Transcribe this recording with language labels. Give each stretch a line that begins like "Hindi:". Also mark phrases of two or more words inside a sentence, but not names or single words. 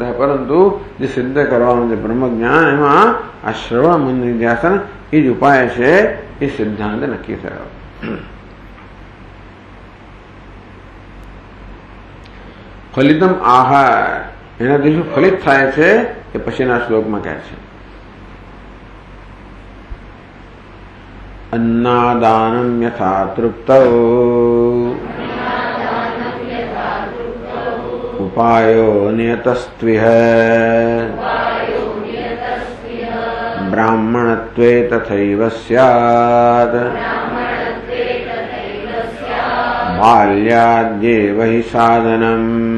Gujarati: પરંતુ જે સિદ્ધ કરવાનું છે બ્રહ્મજ્ઞાન, એમાં આ શ્રવણ મન નિધ્યાસન એ જ ઉપાય છે. એ સિદ્ધાંત નક્કી થયો. ફલિતમ આહાર. એનાથી શું ફલિત થાય છે એ પછીના શ્લોકમાં કહે છે.
Sanskrit: अन्नादानं यथा तृप्तौ उपायो नियतस्त्विह ब्राह्मणत्वे तथैव स्यात् बाल्याद्येव हि साधनम्.